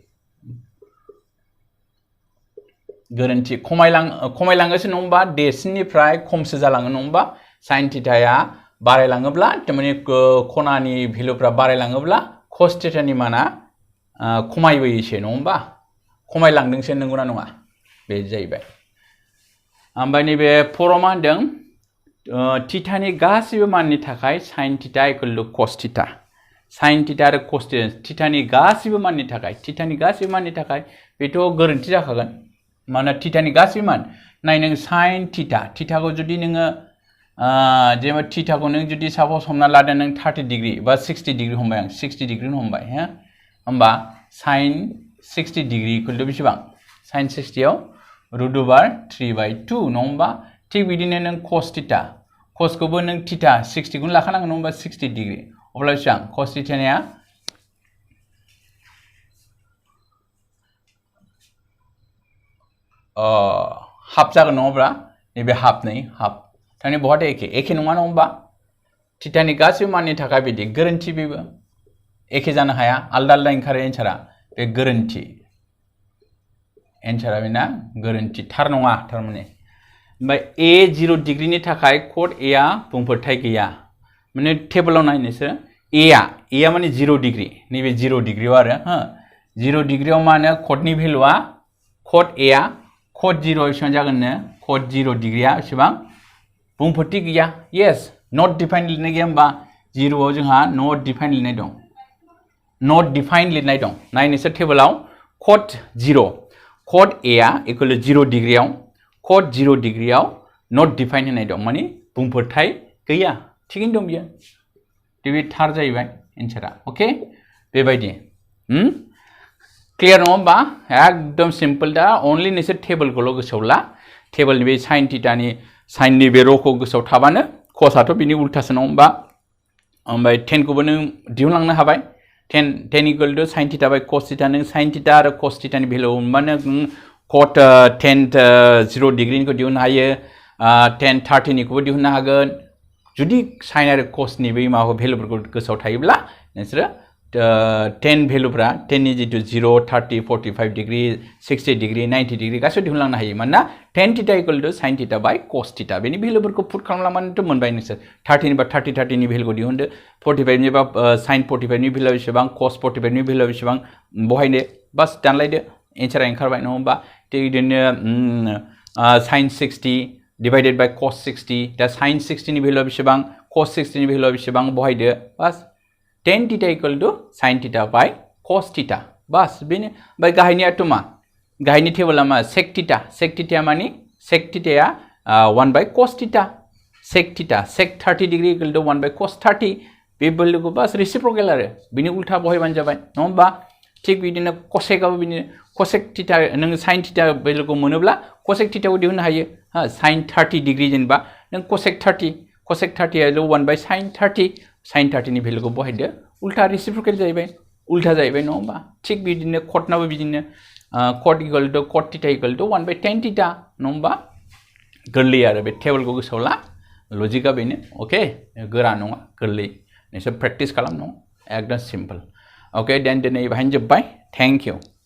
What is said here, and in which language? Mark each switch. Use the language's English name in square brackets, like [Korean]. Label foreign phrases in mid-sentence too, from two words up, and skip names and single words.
[Bodo] गोरोन्थि खमायलाङोसो नङा होमबा देरसिननिफ्राय खमसो जालाङो नङा होमबा sin थीटाया बारायलाङोब्ला थारमाने खनानि भेलुफ्रा बारायलाङोब्ला cos थीटानि माना खमायबोयोसो नङा होमबा खमायलांदोंसो नंगौना नङा बे जाहैबाय ओमफ्राय नैबे 4आव मा होनदों थीटानि गासैबो माननि थाखाय sin थीटा [English] equal to [Bodo] cos थीटा sin थीटा आरो cos थीटानि गासैबो माननि थाखाय बेथ' गोरोन्थि जाखागोन मानोना थीटानि गासैबो मान नाय नों sin थीटाखौ जुदि नोङो जेनेबा थीटाखौ नों जुदि साप'ज हमना लादों नों 30 डिग्री बा 60 डिग्री हमबाय आं 60 डिग्री हमबाय होमबा sin 60 डिग्री [English] equal to [Bodo] बेसेबां sin 60 आव √3 by 2 नङा होमबा थिग बिदिनो नों cos थीटा cosखौबो नों थीटा 60 खौनो लाखानांगोन नङा होमबा 60 डिग्री अब्ला बेसेबां cos थीटानिया हाफ जागोन नङा होमबा नैबे हाफ थारमाने बहाथो एखे नङा होमबा थीटानि गासैबो माननि थाखाय बिदि गोरोन्थि बेबो एखे जानो हाया आलदा आलदा ओंखारो एन्सारा बे गोरोन्थि एन्सारा बेना गोरोन्थि थार नङा थारमाने ओमफ्राय a 0 डिग्रीनि थाखाय cot a आ बुंफोरथाय गैया माने टेबलाव नाय नोंसोर a आ माने 0 डिग्री नैबे 0 डिग्रीआव आरो 0 डिग्रीआव मा होनो cotनि भेलुआ cot a आ cot 0 बेसेबां जागोननो cot 0 डिग्रीआ बेसेबां बुंफोरथि गैया [English] yes not define [Bodo] लिरनाय गैया होमबा 0आव जोंहा [English] not define [Bodo] लिरनाय दं नाय नोंसोर टेबलाव cot 0 cot a आ [English] equal to [Bodo] 0 डिग्रीआव cot 0 डिग्रीआव [English] not define [Bodo] होनाय दं माने बुंफोरथाय गैया थिगैनो दं बियो बे थार जाहैबाय एन्सारा अके बेबायदि क्लियार नङा होमबा एकदम सिम्पल दा अनलि नोंसोर टेबलखौल' गोसोआव ला टेबलनि बे sin थीटानि साइननि बे र'खौ गोसोआव थाबानो cosआथ' बिनि उल्टासो नङा होमबा ओमफ्राय 10 खौबो नों दिहुनलांनो हाबाय 10 [English] equal to [Bodo] sin थीटा बाय cos थीटा नों sin थीटा आरो cos थीटानि भेलु मोनबानो cot 10 0 डिग्रीनिखौ दिहुननो हायो 10 30 निखौबो दिहुननो हागोन जुदि sin आरो cosनि बै माबा भेलुफोरखौ गोसोआव थायोब्ला नोंसोरो 10 भेलुफ्रा 10 नि जितु 0 30 45 डिग्री 60 डिग्री 90 डिग्री गासैबो दिहुनलांनो हायो मानोना tan थीटा [English] equal to [Bodo] sin थीटा बाय cos थीटा बेनि भेलुफोरखौ पुट खालामलांबानोथ' मोनबाय नोंसोर 30 निबा 30 30 नि भेलुखौ दिहुनदो 45 निबा sin 45 नि भेलुआ बेसेबां cos 45 नि भेलुआ बेसेबां बहायनो बास दानलायदो एन्सारा ओंखारबाय नङा होमबा थिग बिदिनो sin 60 [English] divided by [Bodo] cos 60 दा sin 60 नि भेलुआ बेसेबां cos 60 नि भेलुआ बेसेबां बहायदो बास tan थीटा [English] equal to [Bodo] sin थीटा बाय cos थीटा बास बेनो बाय गाहायनियाथ' मा गाहायनि टेबोला मा sec थीटा मानि sec थीटाया 1 बाय cos थीटा sec थीटा sec 30 डिग्री [English] equal to [Bodo] 1 बाय cos 30 बे भेलुखौ बास रेसिप्रोकेल आरो बिनि उल्था बहायबानो जाबाय नङा होमबा थिग बिदिनो cosecआबो बिदिनो cosec थीटा नों sin थीटा भेलुखौ मोनोब्ला cosec थीटाखौ दिहुननो हायो हा sin 30 डिग्री जेनेबा नों cosec 30 आ 1 बाय sin 30 नि भेलुखौ बहायदो उल्था रेसिप्रोकेल जाहैबाय उल्था जाहैबाय नङा होमबा थिग बिदिनो cotनाबो बिदिनो cot [English] equal to [Bodo] cot थीटा [English] equal to [Bodo] 1 बाय tan थीटा नङा होमबा गोरलै आरो बे टेबोलखौ गोसोआव ला लजिकआ बेनो अके गोरा नङा गोरलै नोंसोर प्रेक्टिस खालाम नङा एकदम सिम्पल अके देन दिनै बाहायनो जोब्बाय [English] thank you